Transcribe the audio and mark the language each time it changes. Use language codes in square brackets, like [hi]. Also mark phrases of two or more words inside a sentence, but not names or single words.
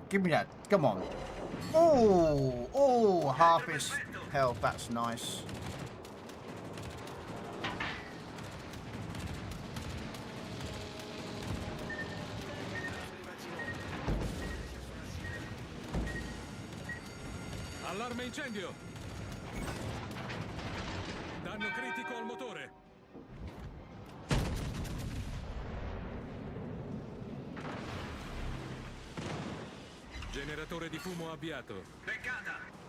[en] Give me that. Come on. Oh, half his health. That's nice. [it] Allarme incendio! Danno critico al motore! Generatore di fumo avviato. Beccata!